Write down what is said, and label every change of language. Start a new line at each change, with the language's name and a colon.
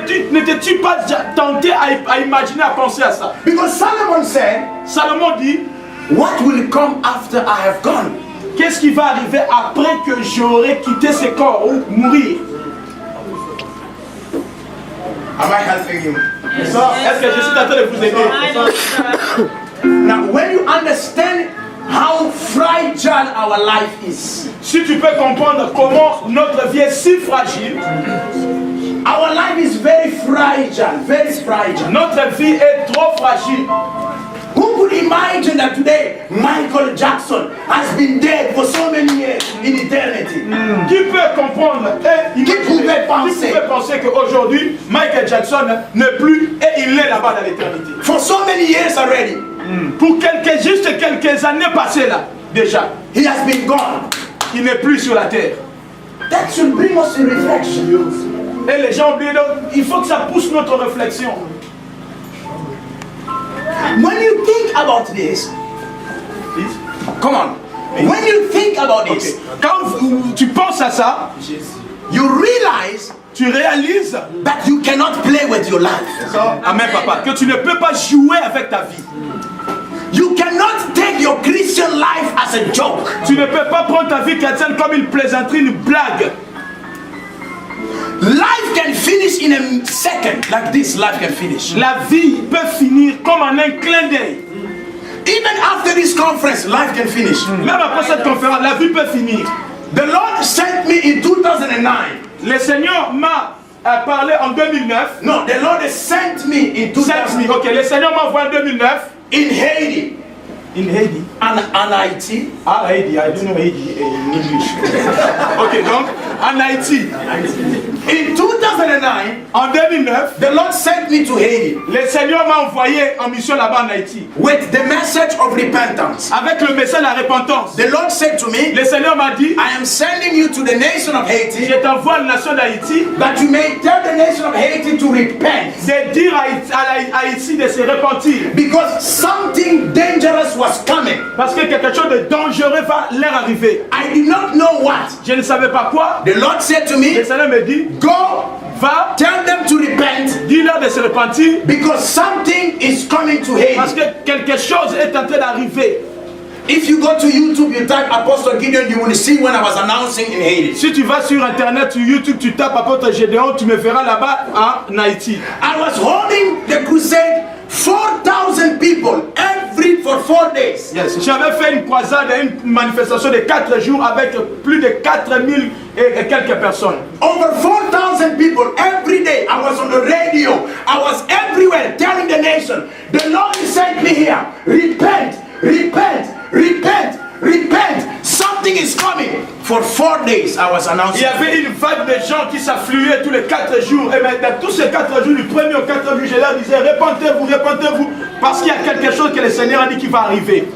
French: N'étais-tu pas tenté à imaginer, à penser à ça?
English: Because Solomon said,
French: Salomon dit,
English: what will come after I have gone?
French: qu'est-ce qui va arriver après que j'aurai quitté ce corps ou mourir?
English: Am I helping you?
French: Est-ce que je suis en train de vous aider?
English: Now, when you understand how fragile our life is,
French: Si tu peux comprendre comment notre vie est si fragile,
English: our life is very fragile, very fragile.
French: notre vie est trop fragile.
English: Who could imagine that today Michael Jackson has been dead for so many years in eternity?
French: Qui peut comprendre et Qui pouvait penser? Qui pouvait penser qu'aujourd'hui Michael Jackson n'est plus et il est là-bas dans l'éternité?
English: For so many years already,
French: Pour juste quelques années passées là, déjà,
English: he has been gone.
French: il n'est plus sur la terre.
English: That should bring us to reflection.
French: Et les gens oublient, donc il faut que ça pousse notre réflexion.
English: When you think about this, come on. When you think about this,
French: Quand tu penses à ça,
English: you realize
French: tu réalises,
English: that you cannot play with your life.
French: amen papa, que tu ne peux pas jouer avec ta vie.
English: You cannot take your Christian life as a joke.
French: Tu ne peux pas prendre ta vie chrétienne comme une plaisanterie, une blague.
English: Life can finish in a second, like this. Life can finish.
French: La vie peut finir comme en un clin d'œil.
English: Even after this conference, life can finish.
French: Même après cette conférence, la vie peut finir.
English: The Lord sent me in 2009.
French: Le Seigneur m'a parlé en 2009.
English: No, the Lord has sent me in 2009
French: Ok, le Seigneur m'a envoyé en 2009.
English: in Haiti. In Haiti.
French: En Haïti.
English: Ah, Haiti, I don't know Haiti in English.
French: Ok, donc, en Haïti.
English: In 2009,
French: En 2009,
English: the Lord sent me to Haiti
French: le Seigneur m'a envoyé en mission là-bas en Haïti.
English: with the message of repentance.
French: Avec le message de la repentance.
English: The Lord said to me,
French: Le Seigneur m'a dit,
English: I am sending you to the nation of Haiti
French: je t'envoie à la nation d'Haïti,
English: that you may tell the nation of Haiti to repent
French: de dire à Haïti de se repentir.
English: because something dangerous was coming.
French: Parce que quelque chose de dangereux va leur arriver.
English: I did not know what.
French: Je ne savais pas quoi.
English: The Lord said to
French: Le
English: me,
French: Seigneur me dit,
English: go
French: va,
English: tell them to repent
French: dis-leur de se repentir.
English: because something is coming to
French: Parce
English: Haiti.
French: que quelque chose est en train d'arriver.
English: If you go to YouTube, you type Apostle Gideon, you will see when I was announcing in Haiti.
French: Si tu vas sur internet, sur YouTube, tu tapes apôtre Gédéon, tu me verras là-bas en Haïti.
English: I was holding the crusade, 4,000 people for 4 days. Yes.
French: J'avais fait une croisade, une manifestation de 4 jours avec plus de 4000 et quelques personnes.
English: Over 4,000 people every day. I was on the radio. I was everywhere telling the nation, the Lord sent me here. Repent, repent, repent, repent. Something is coming. For 4 days, I was
French: Il
English: announcing.
French: y avait une vague de gens qui s'affluaient tous les 4 jours. Et maintenant, tous ces 4 jours, du premier au 4 jours, je leur disais, repentez-vous, repentez-vous. Parce qu'il y a quelque chose que le Seigneur a dit qui va arriver.